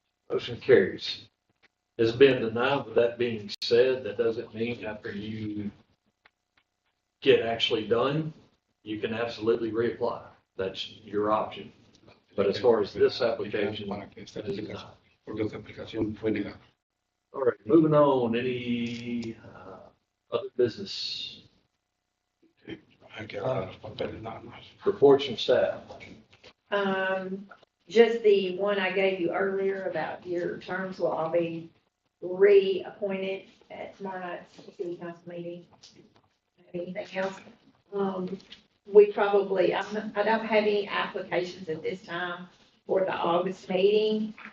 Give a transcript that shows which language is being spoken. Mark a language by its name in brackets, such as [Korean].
[English] Motion carries. It's been denied. With that being said, that doesn't mean after you get actually done, you can absolutely reapply. That's your option. But as far as this application, [Spanish] Para que esta [English] it is [Spanish] aplicación- [English] not. [Spanish] porque esta aplicación fue negada. [English] All right, moving on. Any other business? [Spanish] Hay que agarrar los papeles nada más. [English] Reports from staff. Just the one I gave you earlier about your terms will all be reappointed at tomorrow night's city council meeting. Anything else? We probably, I don't have any applications at this time for the August meeting.